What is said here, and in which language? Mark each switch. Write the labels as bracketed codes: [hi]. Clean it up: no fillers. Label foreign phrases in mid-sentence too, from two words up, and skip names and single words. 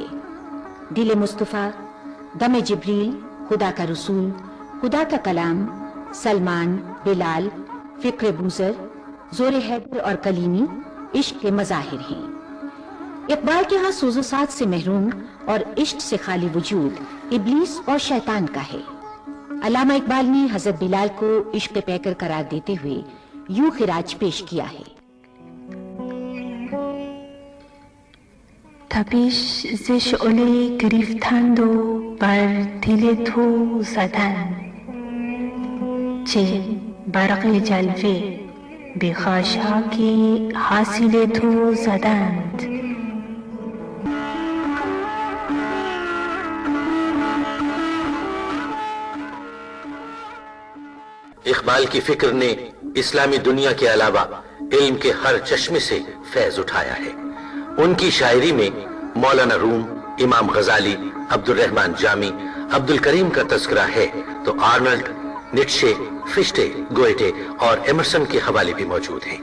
[ur] دل مصطفیٰ، دم جبریل، خدا کا رسول، خدا کا کلام، سلمان، بلال، فکر بوذر، زور حیدر اور کلیمی عشق کے مظاہر ہیں۔ اقبال کے ہاں سوز و ساز سے محروم اور عشق سے خالی وجود ابلیس اور شیطان کا ہے۔ علامہ اقبال نے حضرت بلال کو عشق پیکر قرار دیتے ہوئے یوں خراج پیش کیا ہے: [fa] تپش ز شعله گرفتند و بر دل تو زدند، چه برق جلوه به خاشاک حاصل تو زدند. [ur] اقبال کی فکر نے اسلامی دنیا کے علاوہ علم کے ہر چشمے سے فیض اٹھایا ہے۔ ان کی شاعری میں مولانا روم، امام غزالی، عبد الرحمن جامی، عبد الکریم کا تذکرہ ہے تو آرنلڈ، نیٹشے، فشٹے، گوئٹے اور ایمرسن کے حوالے بھی موجود ہیں۔